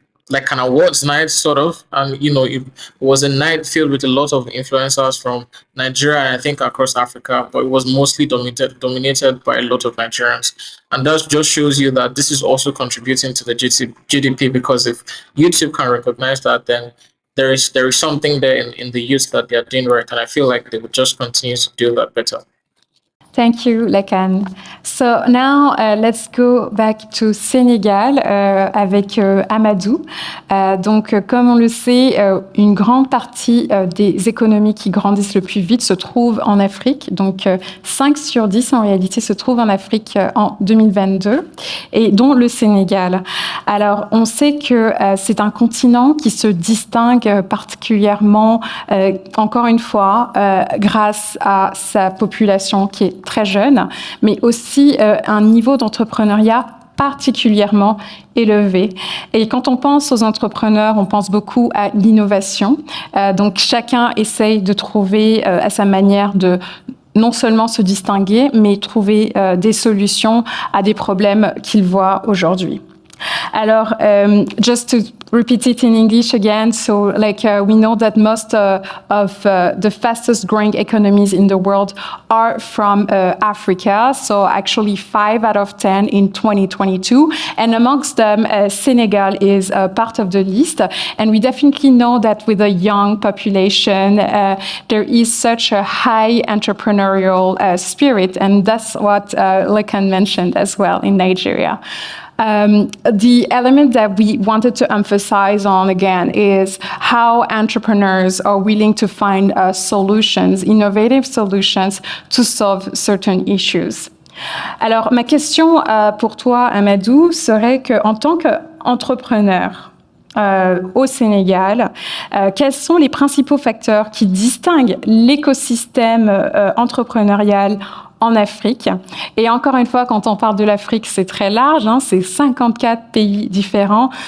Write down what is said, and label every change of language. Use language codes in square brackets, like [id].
[en] like an awards night sort of, and it was a night filled with a lot of influencers from Nigeria and I think across Africa, but it was mostly dominated by a lot of Nigerians, and that just shows you that this is also contributing to the GDP, because if YouTube can recognize that, then there is something there in the youth that they are doing right, and I feel like they would just continue to do that better. Thank you, Lekan. So now let's go back to Sénégal [fr] avec [en] Amadou. [fr] Donc, comme on le sait, une grande partie des économies qui grandissent le plus vite se trouvent en Afrique. Donc, 5 sur 10 en réalité se trouvent en Afrique en 2022, et dont le Sénégal. Alors, on sait que c'est un continent qui se distingue particulièrement, encore une fois, grâce à sa population qui est très jeune, mais aussi un niveau d'entrepreneuriat particulièrement élevé. Et quand on pense aux entrepreneurs, on pense beaucoup à l'innovation. Donc chacun essaye de trouver à sa manière de non seulement se distinguer, mais trouver des solutions à des problèmes qu'il voit aujourd'hui. [en] Alors, just to repeat it in English again, so we know that most of the fastest growing economies in the world are from Africa, so actually 5 out of 10 in 2022, and amongst them Senegal is part of the list, and we definitely know that with a young population there is such a high entrepreneurial spirit, and that's what Lekan mentioned as well in Nigeria. The element that we wanted to emphasize on again is how entrepreneurs are willing to find solutions, innovative solutions to solve certain issues. [fr] Alors, ma question pour toi, Amadou, serait qu'en tant qu'entrepreneur au Sénégal, quels sont les principaux facteurs qui distinguent l'écosystème entrepreneurial en Afrique? Et encore une fois, quand on parle de l'Afrique, c'est très large, c'est 54 pays différents.